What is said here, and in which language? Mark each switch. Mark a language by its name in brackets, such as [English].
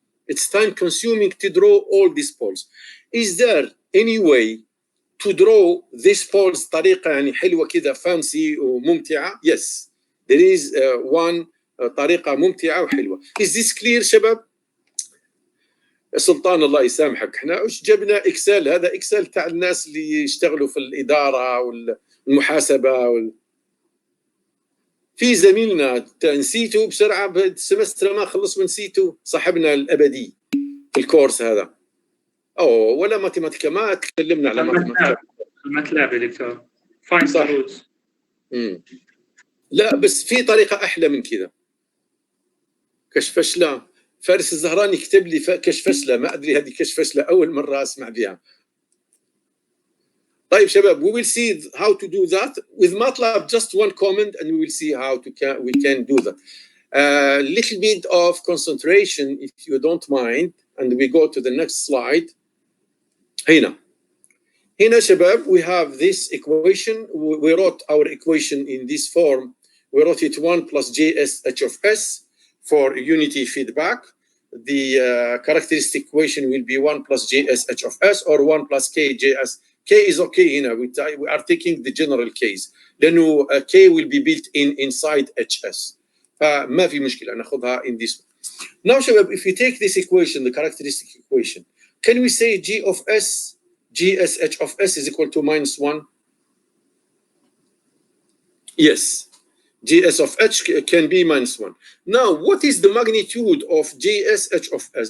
[English] It's time consuming to draw all these poles. Is there any way to draw these poles [Arabic] طريقة يعني حلوة كذا [English] fancy [Arabic] وممتعة? [English] Yes, there is one [Arabic] طريقة ممتعة وحلوة. [English] Is this clear [Arabic] شباب؟ سلطان الله يسامحك احنا وش جبنا اكسل؟ هذا اكسل تاع الناس اللي يشتغلوا في الاداره والمحاسبه في زميلنا نسيته بسرعه بالسمستر ما خلص ونسيته صاحبنا الابدي في الكورس هذا ولا ماتيماتيكا ما تكلمنا على ماتيماتيكا الماتلاب يا دكتور فاين صح. روتس لا بس في طريقه احلى من كذا. كشف فشله فارس الزهراني كتب لي كشف فشله ما ادري هذه كشف فشله اول مره اسمع بها. طيب شباب, [English] we will see how to do that with MATLAB. Just one comment and we will see how we can do that. A little bit of concentration if you don't mind, and we go to the next slide. [Arabic] هنا شباب, [English] we have this equation. We wrote our equation in this form. We wrote it 1 plus JS h of s for unity feedback. The characteristic equation will be 1 plus JS h of s or 1 plus k JS. K is okay [Arabic] هنا. [English] We are taking the general case. [Arabic] لأنه [English] k will be built inside HS. [Arabic] فما في مشكلة ناخذها [English] in this one. Now [Arabic] شباب, [English] if we take this equation, the characteristic equation, can we say G of S, GS h of s is equal to minus 1? Yes. GS of h can be minus 1. Now, what is the magnitude of GS h of s?